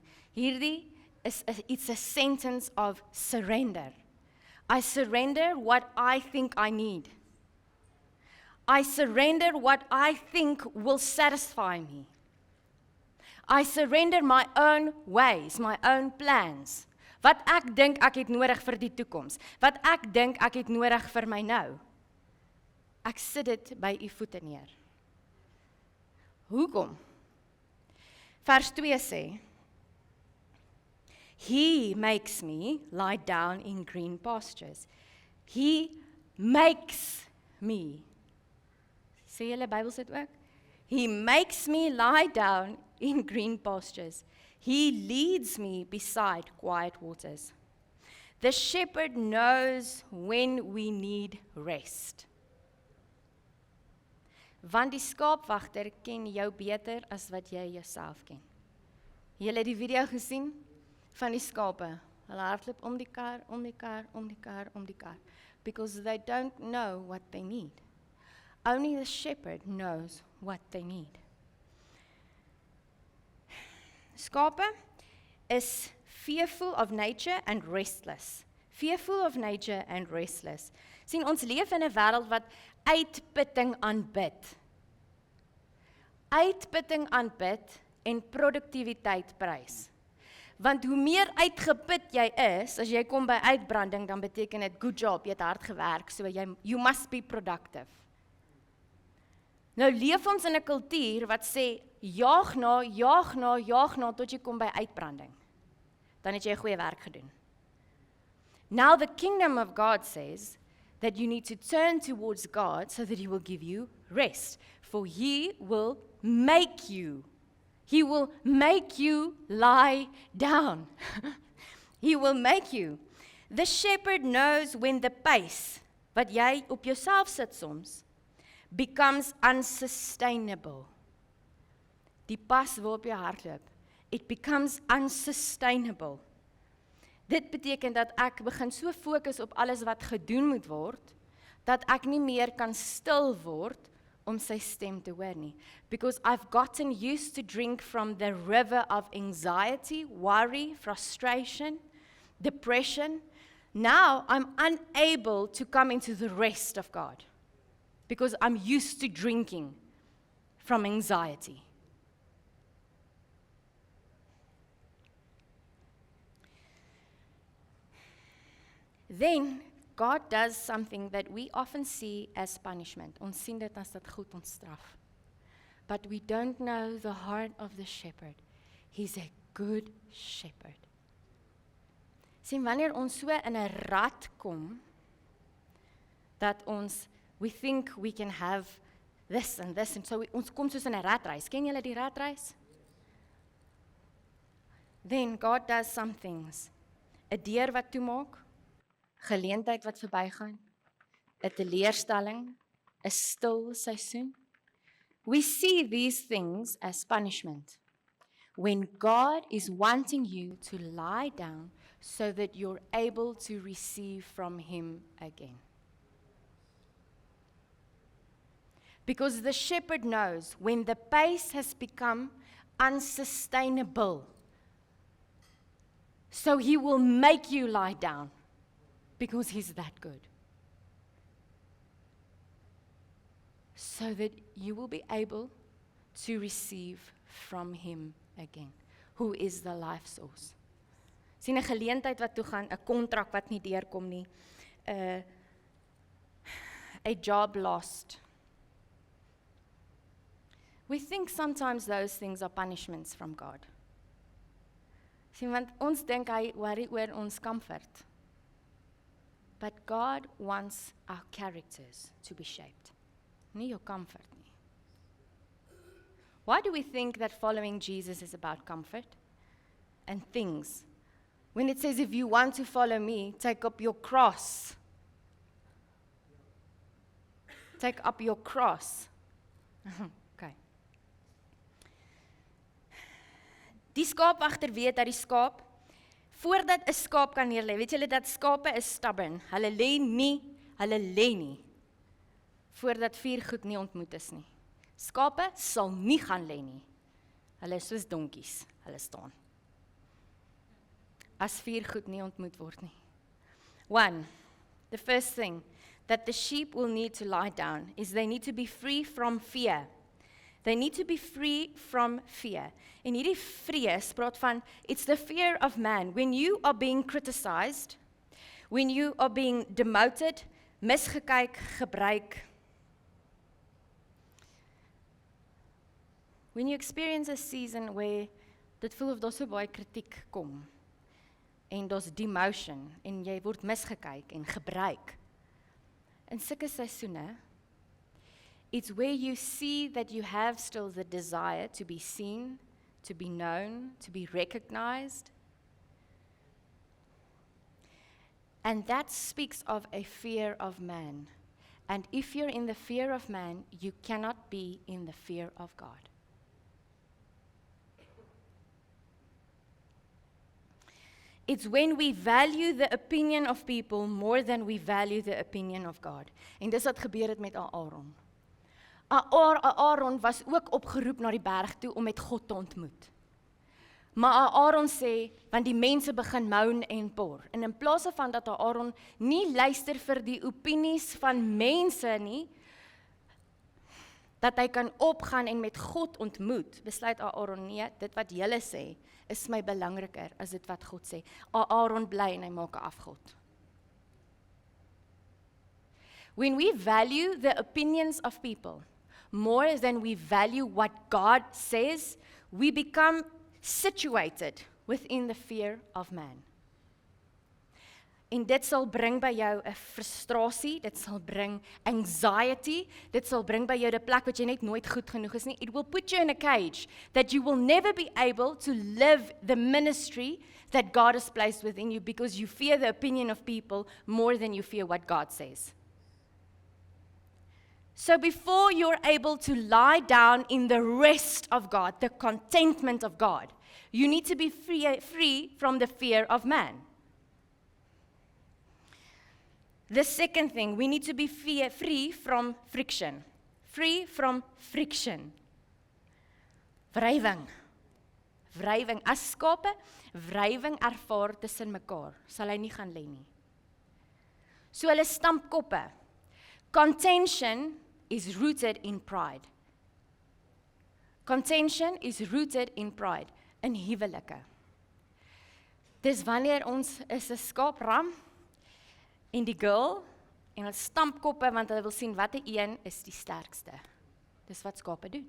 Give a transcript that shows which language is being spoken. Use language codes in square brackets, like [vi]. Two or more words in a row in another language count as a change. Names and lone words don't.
[en] Hierdie it's a sentence of surrender. I surrender what I think I need. I surrender what I think will satisfy me. I surrender my own ways, my own plans. [af] Wat ek dink ek het nodig vir die toekoms. Wat ek dink ek het nodig vir my nou. Ek sit dit by u voete neer. Hoekom? Vers 2 sê, [en] He makes me lie down in green pastures. He makes me. [af] Sê julle Bybels dit ook? [en] He makes me lie down in green pastures. He leads me beside quiet waters. The shepherd knows when we need rest. [af] Want die skaapwagter ken jou beter as wat jy jouself ken. Julle het die video gesien van die skape. Hulle hardloop om die kar, om die kar, om die kar, om die kar. [en] Because they don't know what they need. Only the shepherd knows what they need. Skape is fearful of nature and restless. Fearful of nature and restless. [af] Sien, ons leef in 'n wêreld wat uitputting aanbid. Uitputting aanbid en produktiwiteit prys. Want hoe meer uitgeput jy is, as jy kom by uitbranding, dan beteken dit [en] good job, [af] jy het hard gewerk, [en] so you must be productive. [af] Nou leef ons in 'n kultuur wat sê, jaag na, tot jy kom by uitbranding. Dan het jy goeie werk gedoen. [en] Now the kingdom of God says that you need to turn towards God so that he will give you rest. For he will make you. He will make you lie down. He will make you. The shepherd knows when the pace [af] wat jy op jouself sit soms [en] becomes unsustainable. [af] Die pas waarop jy hardloop, [en] it becomes unsustainable. [af] Dit beteken dat ek begin so fokus op alles wat gedoen moet word, dat ek nie meer kan stil word om sy stem te hoor nie. [en] Because I've gotten used to drink from the river of anxiety, worry, frustration, depression. Now I'm unable to come into the rest of God. Because I'm used to drinking from anxiety. Then God does something that we often see as punishment. [af] Ons sien dit as dit goed ons straf. [en] But we don't know the heart of the shepherd. He's a good shepherd. [af] Sien, wanneer ons so in 'n rat kom, dat [en] we think we can have this and this, and so [af] ons kom soos in 'n ratreis. Ken julle die ratreis? [en] Then God does some things. [af] 'n Deur wat toemaak, geleentheid wat verbygaan, 'n teleurstelling, 'n stil seisoen. [en] We see these things as punishment. When God is wanting you to lie down so that you're able to receive from him again. Because the shepherd knows when the pace has become unsustainable. So he will make you lie down because he's that good. So that you will be able to receive from him again, who is the life source. [af] Sien 'n geleentheid wat toe gaan, 'n kontrak wat nie deurkom nie, 'n [en] job lost. We think sometimes those things are punishments from God. [af] Sien, want ons dink hy worry oor ons comfort. [en] But God wants our characters to be shaped. [af] Nie [en] your comfort [af] nie. [en] Why do we think that following Jesus is about comfort and things? When it says, if you want to follow me, take up your cross. Take up your cross. [af] Die skaapwagter weet dat die skaap, voordat 'n skaap kan neerlê, weet julle dat skape is stubborn. Hulle lê nie, voordat 4 goed nie ontmoet is nie. Skape sal nie gaan lê nie. Hulle is soos donkies, hulle staan. As 4 goed nie ontmoet word nie. 1. [en] The first thing that the sheep will need to lie down is they need to be free from fear. They need to be free from fear. [af] En hierdie vrees praat van, [en] it's the fear of man. When you are being criticized, when you are being demoted, [af] misgekyk, gebruik. [en] When you experience a season where [af] dit voel of daar so baie kritiek kom, en daar's demotion, en jy word misgekyk en gebruik. In sulke seisoene, [en] it's where you see that you have still the desire to be seen, to be known, to be recognized. And that speaks of a fear of man. And if you're in the fear of man, you cannot be in the fear of God. It's when we value the opinion of people more than we value the opinion of God. [af] En dis wat gebeur het met Aaron. Aaron was ook opgeroep na die berg toe om met God te ontmoet. Maar Aaron sê, want die mense begin moan en por. En in plaas van dat Aaron nie luister vir die opinies van mense nie, dat hy kan opgaan en met God ontmoet, besluit Aaron, nee, dit wat julle sê, is my belangriker as dit wat God sê. Aaron bly en hy maak 'n afgod. [en] When we value the opinions of people more than we value what God says, we become situated within the fear of man. [af] En dit sal bring by jou 'n frustrasie, dit sal bring anxiety, dit sal bring by jou 'n plek wat jy net nooit goed genoeg is nie. [en] It will put you in a cage that you will never be able to live the ministry that God has placed within you because you fear the opinion of people more than you fear what God says. So before you're able to lie down in the rest of God, the contentment of God, you need to be free from the fear of man. The second thing, we need to be free from friction. Free from friction. [af] Wrywing. Wrywing. As skape wrywing ervaar tussen mekaar, sal hy nie gaan lê nie. So hulle stamp koppe. [en] Contention is rooted in pride. Contention is rooted in pride. [af] In huwelike. Dis wanneer ons is 'n skaapram, en die girl, en hulle stamp koppe, want hulle wil sien watter een is die sterkste. Dis wat skape doen.